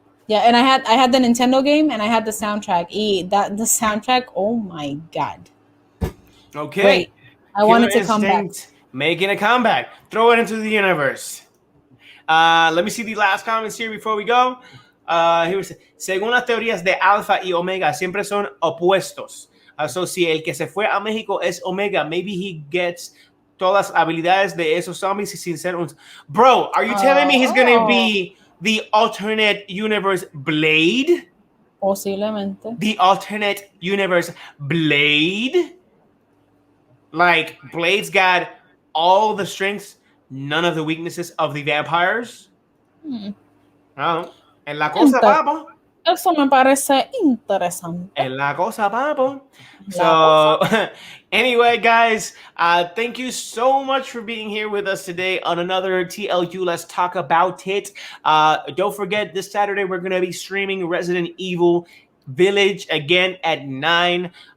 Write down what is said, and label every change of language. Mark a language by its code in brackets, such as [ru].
[en] Yeah, and I had the Nintendo game and I had the soundtrack. The soundtrack, oh my god. Okay. Great. I wanted to come back. Making a comeback. Throw it into the universe. Let me see the last comments here before we go. [es] Según las teorías de Alpha y Omega, siempre son opuestos. So si el que se fue a México es Omega, [en] maybe he gets [es] todas las habilidades de esos zombies sin ser un... [en] Bro, are you telling me he's going to be the alternate universe Blade? [es] Posiblemente. [en] The alternate universe Blade? Like, Blade's got all the strengths, none of the weaknesses of the vampires? [es] Oh, en la cosa, papo. Eso me parece interesante. En la cosa, papo. [en] So, anyway, guys, thank you so much for being here with us today on another TLU. Let's talk about it. Don't forget, this Saturday, we're going to be streaming Resident Evil Village again at 9.